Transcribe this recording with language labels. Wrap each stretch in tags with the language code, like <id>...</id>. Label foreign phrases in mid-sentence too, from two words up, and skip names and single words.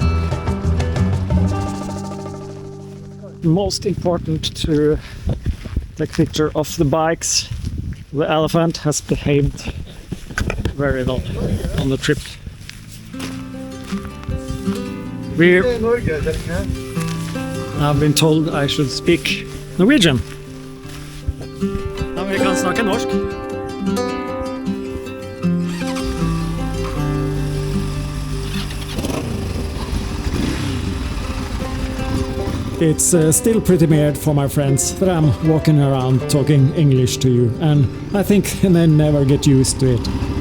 <en>Most important to take picture of the bikes. The Elefant has behaved very well on the trip. I've been told I should speak Norwegian.</en> <no>Men vi kan snakke norsk.</no> <en>It's still pretty weird for my friends that I'm walking around talking English to you, and I think they never get used to it.</en>